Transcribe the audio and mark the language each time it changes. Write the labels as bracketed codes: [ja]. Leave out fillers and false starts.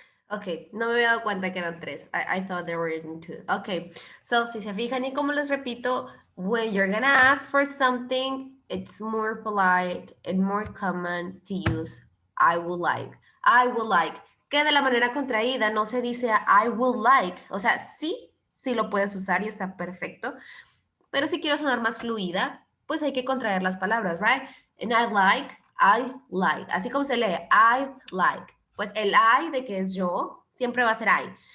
[es] Ok, no me había dado cuenta que eran tres. [en] I thought there were even two. Ok, so [es] si se fijan y como les repito, [en] when you're gonna ask for something, it's more polite and more common to use I would like. I would like. [es] Que de la manera contraída no se dice I would like. O sea, sí lo puedes usar y está perfecto. Pero si quiero sonar más fluida, pues hay que contraer las palabras, right? [en] And I like. [es] Así como se lee, I like. Pues el I de que es yo, siempre va a ser I.